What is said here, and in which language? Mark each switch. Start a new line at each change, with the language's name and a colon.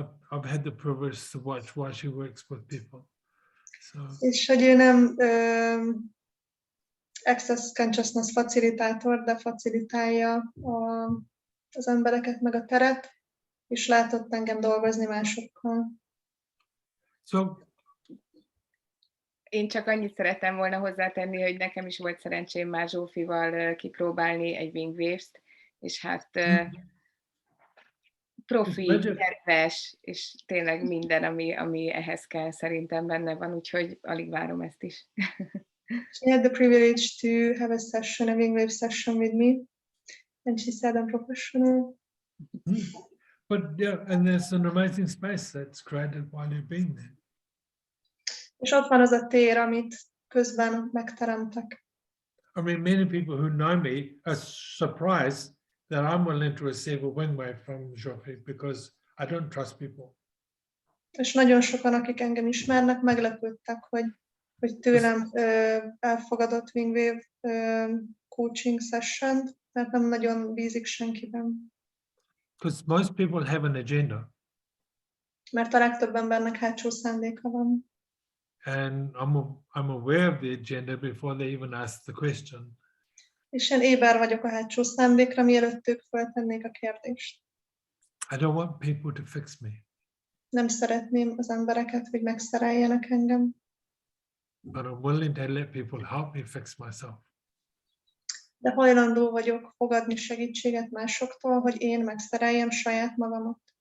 English: I've had the privilege to watch why she works with people. So.
Hungarian: És hogy ő nem access consciousness facilitátor, de facilitálja az embereket meg a teret, és látott engem dolgozni másokkal.
English: So,
Hungarian: én csak annyit szerettem volna hozzátenni, hogy nekem is volt szerencsém már Zsófival kipróbálni egy Wing Waves-t, és hát profi, terves, és tényleg minden, ami ehhez kell, szerintem benne van, úgyhogy alig várom ezt is.
English: She had the privilege to have a session, a Wing Wave session with me, and she said I'm professional. But yeah, and there's an amazing space that's created while you've been there.
Hungarian: És ott van az a tér, amit közben megteremtek.
English: I mean, many people who know me are surprised that I'm willing to receive a wing wave from Zsofi, because I don't trust people.
Hungarian: És nagyon sokan, akik engem ismernek, meglepődtek, hogy tőlem elfogadott Wing Wave coaching session, mert nem nagyon bízik senkiben.
English: Because most people have an agenda.
Hungarian: Mert a legtöbb embernek hátsó szándéka van.
English: And I'm aware of the agenda before they even ask the question.
Hungarian: És én éber vagyok a hátsó szándékra, mielőtt ők feltennék a kérdést.
English: I don't want people to fix me.
Hungarian: Nem szeretném az embereket, hogy megszereljenek engem.
English: But I'm willing to let people help me fix myself.
Hungarian: De hajlandó vagyok fogadni segítséget másoktól, hogy én megszereljem saját magamat.